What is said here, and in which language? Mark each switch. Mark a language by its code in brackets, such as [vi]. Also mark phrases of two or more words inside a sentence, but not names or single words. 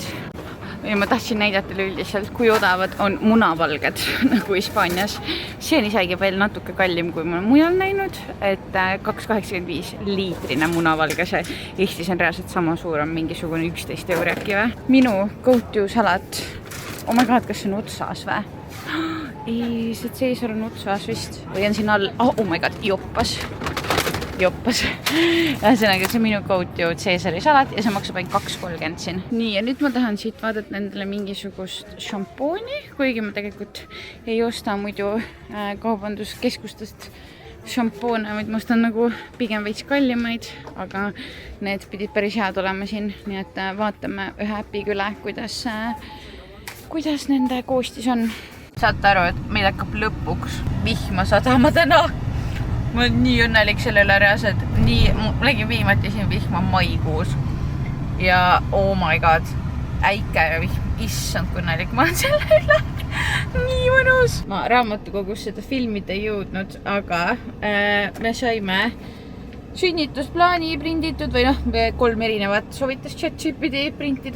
[et] Ja ma tahtsin näidata üldiselt, kui odavad on munavalged nagu Hispaanias. See on isegi veel natuke kallim, kui ma mujal näinud, et 2,85 liitrine munavalge see. Eestis on reaalselt sama suur, on mingisugune 11 euri äkki või. Minu go-to salat [en] oh my god, [et] kas see on otsas või? Ei, see Caesar on otsas vist. Või on siin all, [en] oh my god, [et] joppas. Ühesõnaga, see minu go-to Caesari salat ja see maksab ainult 2,30 siin. Nii, ja nüüd ma tahan siit vaadata endale mingisugust šampooni, kuigi ma tegelikult ei osta muidu kaubanduskeskustest šampoone, vaid ma ostan nagu pigem veits kallimaid, aga need pidid päris head olema siin, nii et vaatame ühe äpiga üle, kuidas nende koostis on. Saate aru, et meil hakkab lõpuks vihma sadama täna. Ma olen nii õnnelik selle üle reaalselt, ma nägin viimati siin vihma maikuus ja [en] oh my god, [et] äike ja vihm, issand kui õnnelik ma olen selle üle. Nii mõnus. Ma raamatukogus seda filmida ei jõudnud, aga me saime sünnitusplaani prinditud või 3 erinevat soovitas ChatGPT printida.